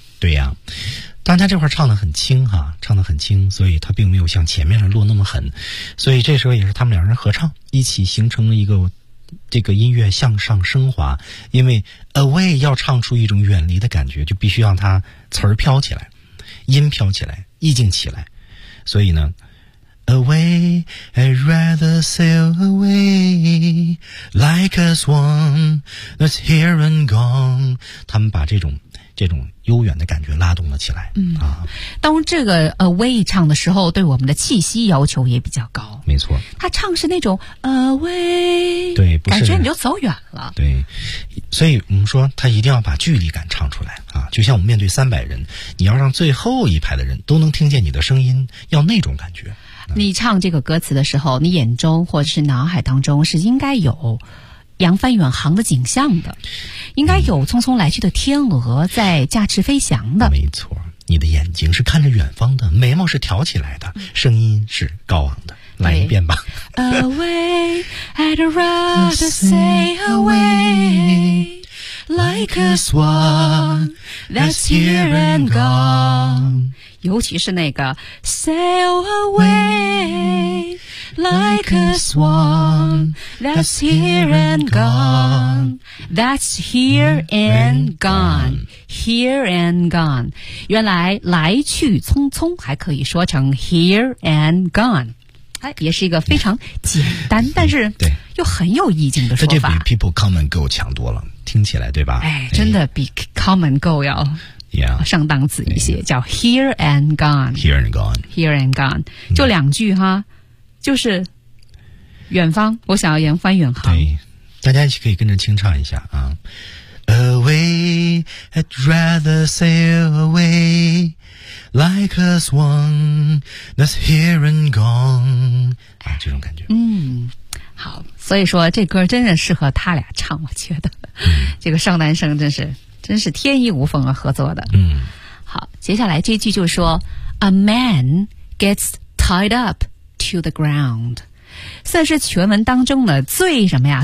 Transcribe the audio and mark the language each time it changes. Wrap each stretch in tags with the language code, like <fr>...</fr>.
<zh>对呀、但他这块唱得很轻哈、唱得很轻所以他并没有像前面的落那么狠所以这时候也是他们两人合唱一起形成了一个这个音乐向上升华因为 away 要唱出一种远离的感觉就必须让他词儿飘起来音飘起来意境起来所以呢</zh> <en>away, I'd rather sail away, like a swan that's here and gone.</en> <zh>他们把这种悠远的感觉拉动了起来。嗯啊，当这个 away 唱的时候，对我们的气息要求也比较高。没错，他唱是那种 away，对，不是，感觉你就走远了。对，所以我们说他一定要把距离感唱出来啊，就像我们面对300人，你要让最后一排的人都能听见你的声音，要那种感觉。你唱这个歌词的时候，你眼中或者是脑海当中是应该有扬帆远航的景象的，应该有匆匆来去的天鹅在驾翅飞翔的。没错，你的眼睛是看着远方的，眉毛是挑起来的，声音是高昂的。来一遍吧。</zh> <en>Away, I'd rather stay away, like a swan that's here and gone.</en> <zh>尤其是那个</zh> <en>sail away like a swan that's here and gone, that's here and gone, here and gone.</en> <zh>原来来去匆匆还可以说成</zh> <en>here and gone，</en> <zh>哎，也是一个非常简单，但是又很有意境的说法。这就比</zh> <en>people come and go</en> <zh>强多了，听起来对吧？哎，真的比</zh> <en>come and go</en> <zh>要。</zh> <en>Yeah,</en> <zh>上档次一些，叫</zh> <en>Here and Gone, Here and Gone, Here and Gone,</en> <zh>就两句哈，就是远方，我想要扬帆远航。对，大家一起可以跟着清唱一下啊。</zh> <en>Away, I'd rather sail away, like a swan that's here and gone,</en> <zh>啊，这种感觉。嗯，好，所以说这歌真的适合他俩唱，我觉得，这个上男生真是天衣无缝啊，合作的。嗯，好，接下来这句就说 ，</zh> <en>A man gets tied up to the ground，</en> <zh>算是全文当中的最什么呀？</zh>